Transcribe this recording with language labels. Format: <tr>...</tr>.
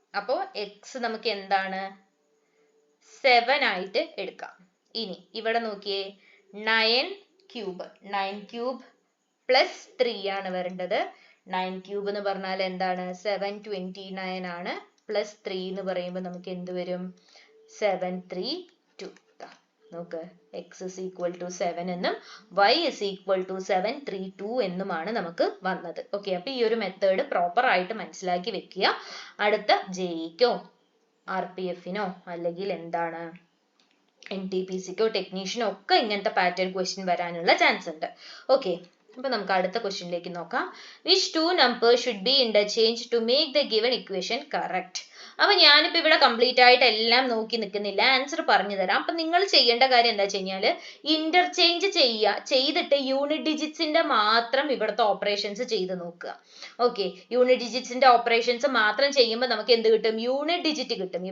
<ml>അപ്പോ എക്സ് നമുക്ക് എന്താണ് 7 ആയിട്ട് എടുക്കാം. ഇനി ഇവിടെ നോക്കിയേ, 9³ പ്ലസ് 3 ആണ് വരേണ്ടത്. 9³ എന്ന് പറഞ്ഞാൽ എന്താണ്, 729 ആണ്. പ്ലസ് 3 എന്ന് പറയുമ്പോൾ നമുക്ക് എന്ത് വരും, 732. നോക്ക്,</ml> <en>x is equal to 7</en> <ml>എന്നും</ml> <en>y is equal to 732</en> <ml>എന്നുമാണ് നമുക്ക് വന്നത്. ഓക്കെ, അപ്പൊ ഈ ഒരു മെത്തേഡ് പ്രോപ്പർ ആയിട്ട് മനസ്സിലാക്കി വെക്കുക. അടുത്ത ജെഇക്കോ RPF-നോ അല്ലെങ്കിൽ എന്താണ് NTPC-ക്കോ ടെക്നീഷ്യനോ ഒക്കെ ഇങ്ങനത്തെ പാറ്റേൺ ക്വസ്റ്റ്യൻ വരാനുള്ള ചാൻസ് ഉണ്ട്. ഓക്കെ, അപ്പൊ നമുക്ക് അടുത്ത ക്വസ്റ്റ്യനിലേക്ക് നോക്കാം.</ml> <en>Which two numbers should be interchanged to make the given equation correct?</en> <ml>അപ്പൊ ഞാനിപ്പോ ഇവിടെ കംപ്ലീറ്റ് ആയിട്ട് എല്ലാം നോക്കി നിൽക്കുന്നില്ല, ആൻസർ പറഞ്ഞു തരാം. അപ്പൊ നിങ്ങൾ ചെയ്യേണ്ട കാര്യം എന്താ വെച്ച് കഴിഞ്ഞാല്, ഇന്റർചേഞ്ച് ചെയ്തിട്ട് യൂണിറ്റ് ഡിജിറ്റ്സിന്റെ മാത്രം ഇവിടുത്തെ ഓപ്പറേഷൻസ് ചെയ്ത് നോക്കുക. ഓക്കെ, യൂണിറ്റ് ഡിജിറ്റ്സിന്റെ ഓപ്പറേഷൻസ് മാത്രം ചെയ്യുമ്പോൾ നമുക്ക് എന്ത് കിട്ടും, യൂണിറ്റ് ഡിജിറ്റ് കിട്ടും.</ml>